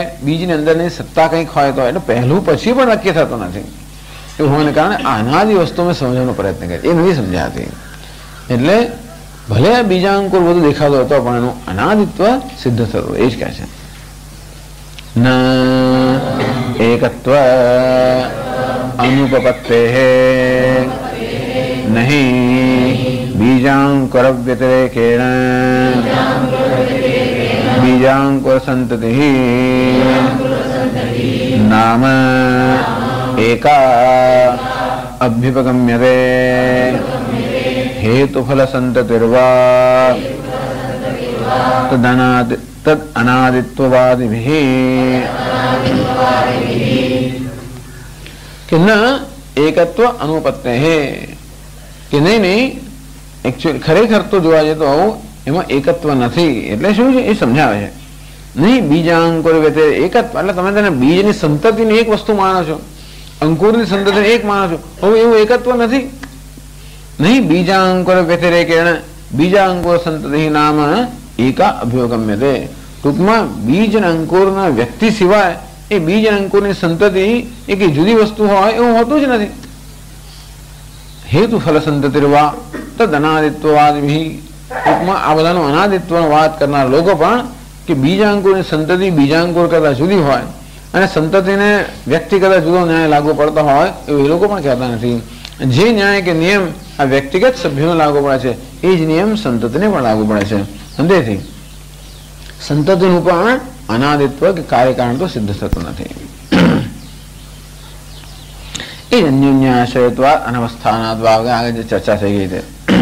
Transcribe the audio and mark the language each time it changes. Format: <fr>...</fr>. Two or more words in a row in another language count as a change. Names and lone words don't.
<gu>બીજની અંદરની સત્તા કંઈક હોય તો, એટલે પહેલું પછી પણ નક્કી થતું નથી। એવું હોવાને કારણે આ અનાદિ વસ્તુ મેં સમજવાનો પ્રયત્ન કર્યો, એ નથી સમજાતી। એટલે ભલે આ બીજા અંકુર બધું દેખાતો હતો પણ એનું અનાદિત્વ સિદ્ધ થતું, એ જ કહે છે।</gu> <sa>ન એકત્વ अनुपपत्तेः नहीं बीजांकुर व्यतिरेकेण बीजांकुर संततिः नाम एका अभ्युपगम्यते हेतुफल संततिर्वा तद अनादित्ववादिभिः कि न एकत्व अनुपत्तेः कि नहीं</sa> <gu>એક્ચ્યુઅલી ખરેખર તો જોવા જઈએ તો એમાં એકત્વ નથી એટલે શું છે એ સમજાવે છે</gu> <sa>નહીં બીજાંકુર વ્યતે</sa> <gu>એકત્વ એટલે તમે તેને બીજની સંતતિની એક વસ્તુ માનો છો અંકુરની સંતતિને એક માનો છો હવે એવું એકત્વ નથી</gu> <sa>નહીં બીજાંકુર વ્યતિરેકેણ બીજાંકુર સંતતિ નામ એકા અભ્યુગમ્યતે</sa> <gu>ટૂંકમાં બીજ અને અંકુરના વ્યક્તિ સિવાય એ બીજ અને અંકુરની સંતતિ એક જુદી વસ્તુ હોય એવું હોતું જ નથી</gu> <sa>हेतु फल संततिर्वा तद अनादित्ववाद</sa> <gu>भी टूंकમાં આ બધાનો અનાદિત્વનો વાત કરનાર લોકો પણ કે બીજાંકુરની સંતતિ બીજાંકુર કરતા જુદી હોય અને સંતતિને વ્યક્તિ કરતા જુદો ન્યાય લાગુ પડતો હોય એવું એ લોકો પણ કહેતા નથી જે ન્યાય કે નિયમ આ વ્યક્તિગત સભ્યોને લાગુ પડે છે એ જ નિયમ સંતતિને પણ લાગુ પડે છે અંતેથી સંતતિનું પણ અનાદિત્વ કે કાર્યકારણ તો સિદ્ધ થતું નથી એ</gu> <sa>અન્યોન્યાશ્રયત્વાદ અનવસ્થાનાદ્</sa> <gu>આગળ જે ચર્ચા થઈ ગઈ છે</gu>